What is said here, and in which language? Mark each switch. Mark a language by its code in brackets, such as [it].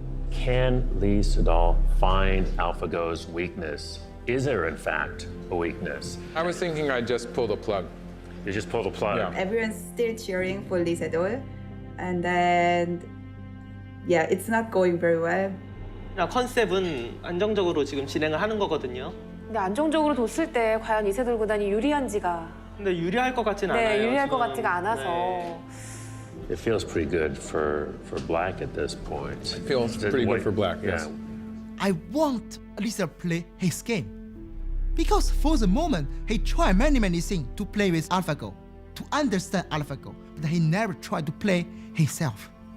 [en] Can Isedoul find AlphaGo's weakness? Is there, in fact, a weakness? I was thinking I'd just pull the plug. You just pull the plug? Yeah. Everyone's still cheering for Isedoul, and then yeah, it's not going very well. [ko] 컨셉은 안정적으로 지금 진행을 하는 거거든요. 근데 안정적으로 뒀을 때 과연 이세돌 구단이 유리한지가 근데 유리할 것 같진 않아요. 네, 유리할 것 지금. 같지가 않아서. 네. [en] It feels pretty good for Black at this point. It feels pretty good for Black, yes. I want Lisa play his game. Because for the moment, he tried many things to play with AlphaGo, to understand AlphaGo, but he never tried to play himself.